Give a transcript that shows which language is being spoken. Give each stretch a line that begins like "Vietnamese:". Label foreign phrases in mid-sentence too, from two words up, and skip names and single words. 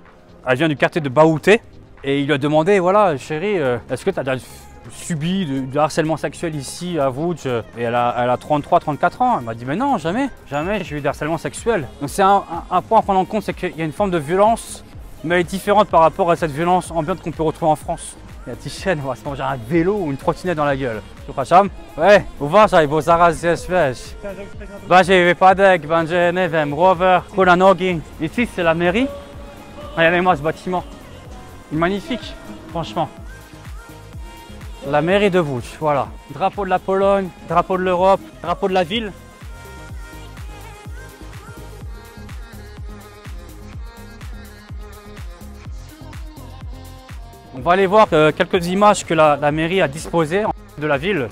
French: Elle vient du quartier de Baouté. Et il lui a demandé, voilà, chérie, est-ce que tu as déjà subi du harcèlement sexuel ici à Łódź? Et elle a 33-34 ans. Elle m'a dit, mais non, jamais j'ai eu du harcèlement sexuel. Donc c'est un point à prendre en compte, c'est qu'il y a une forme de violence, mais elle est différente par rapport à cette violence ambiante qu'on peut retrouver en France. La Tichen, on va se manger un vélo ou une trottinette dans la gueule.
Polish: Przepraszam? Ouais, uważaj, bo zaraz jest, wiesz. Będzie wypadek, będzie, nie wiem, rower, hulanogi.
French: Ici, c'est la mairie. Regardez-moi ce bâtiment. Magnifique, franchement. La mairie de Łódź, voilà. Drapeau de la Pologne, drapeau de l'Europe, drapeau de la ville. On va aller voir quelques images que la mairie a disposées de la ville.